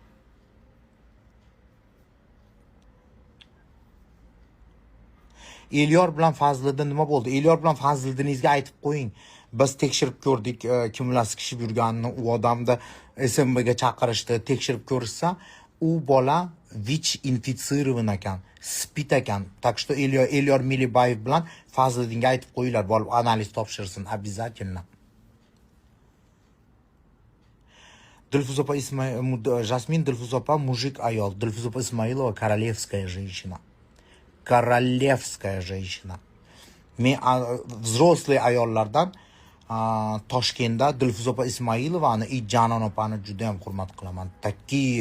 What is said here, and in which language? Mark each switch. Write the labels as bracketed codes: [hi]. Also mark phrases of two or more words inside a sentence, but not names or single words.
[uz] Elyor bilan Fazliddin nima bo'ldi? Elyor bilan Fazliddiningizga aytib qo'ying. Biz tekshirib ko'rdik, kimlar sikishib yurganini, u odamni SMBga chaqirishdi, tekshirib ko'rishsa, u bola VICH infitsирован ekan, spid ekan. [ru] Так что [uz] Elyor Milibayev bilan Fazliddinga aytib qo'yinglar, borib analiz topshirsin, обязательно. Dilfuz opa Jasmin Dilfuz opa mujik ayol, Dilfuz opa Ismailova [ru] королевская женщина. Королевская женщина. [uz] Men взрослый ayollardan Toshkentda Dilfuz opa Ismailovani, Janon opani juda ham hurmat qilaman.